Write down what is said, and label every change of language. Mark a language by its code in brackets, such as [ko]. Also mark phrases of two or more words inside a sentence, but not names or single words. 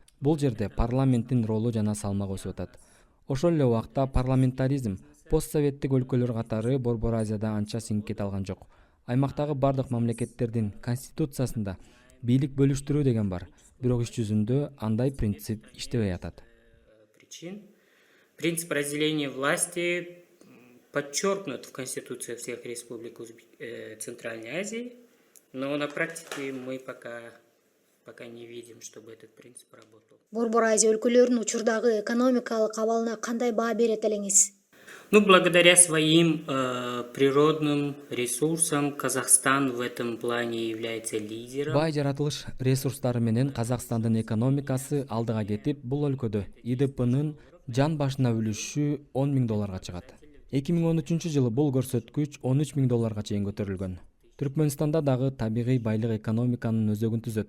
[ky] Бул жерде парламенттин ролу жана салмагы өсүп атат. Ошол эле убакта парламентаризм постсоветтик өлкөлөр катары Борбор Азияда анча сиңип кете алган жок. Аймактагы бардык мамлекеттердин конституциясында бийлик бөлүштүрүү деген бар, бирок иш жүзүндө андай принцип иштебей атат. [ru] Принцип разделения власти подчеркнут в Конституции всех республик Центральной Азии, но на практике мы пока не видим, чтобы этот принцип работал. [ky] Борбор Азия өлкөлөрүнүн учурдагы экономикалык абалына кандай баа берет элеңиз? [ru] Благодаря своим природным ресурсам Казахстан в этом плане является лидером. [ky] Бай жаратылыш ресурстары менен Казакстандын экономикасы алдыга кетип, бул өлкөдө ИДПнын жан башына үлүшү $10,000 чыгат. 2013 жылы бул көрсөткүч $13,000 чейин көтөрүлгөн. Түркмөнстанда дагы табигый байлык экономиканын өзөгүн түзөт.